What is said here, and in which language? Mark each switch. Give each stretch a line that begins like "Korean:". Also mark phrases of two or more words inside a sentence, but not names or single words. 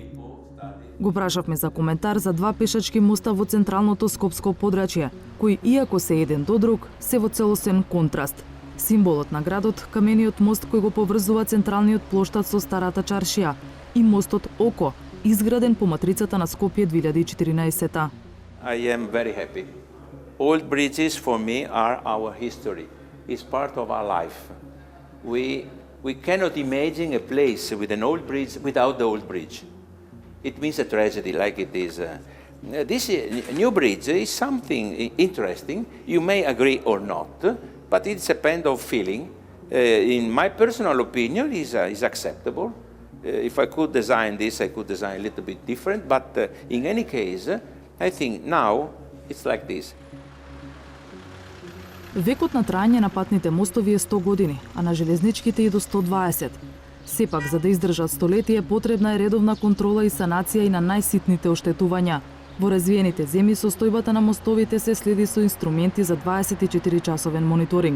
Macedonian: Го прашавме за коментар за два пешачки моста во централното скопско подрачје, кои иако се еден до друг, се во целосен контраст. Символот на градот, камениот мост кој го поврзува централниот плоштад со старата чаршија и мостот Око, изграден по матрицата на Скопје 2014.
English: I am very happy. Old bridges for me are our history. It's part of our life. We cannot imagine a place with an old bridge without the old bridge. It means a tragedy like it is. This new bridge is something interesting. You may agree or not, but it depends on feeling. In my personal opinion, is acceptable. If I could design this, I could design a little bit different, but in any case, I think now it's like this.
Macedonian: Векот на траење на патните мостови е 100 години, а на железничките и до 120. Сепак, за да издржат столетие, потребна е редовна контрола и санација и на најситните оштетувања. Во развиените земји состојбата на мостовите се следи со инструменти за 24-часовен мониторинг.